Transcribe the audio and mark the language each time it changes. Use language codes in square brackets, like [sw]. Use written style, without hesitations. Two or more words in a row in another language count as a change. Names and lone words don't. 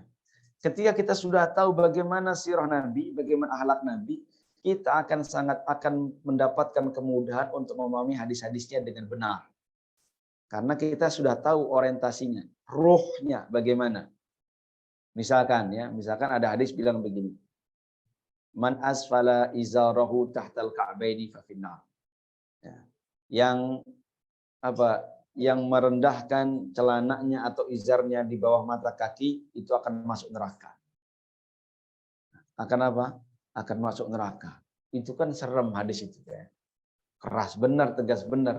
[id] Ketika kita sudah tahu bagaimana sirah Nabi, bagaimana akhlak Nabi, kita akan mendapatkan kemudahan untuk memahami hadis-hadisnya dengan benar. Karena kita sudah tahu orientasinya, ruhnya bagaimana. Misalkan ada hadis bilang begini. [ar] من أسفل إزاره تحت الكعبين ففي النار. [id] Ya. Yang merendahkan celananya atau izarnya di bawah mata kaki itu akan masuk neraka. Akan apa? Akan masuk neraka. Itu kan serem hadis itu ya. Keras benar, tegas benar.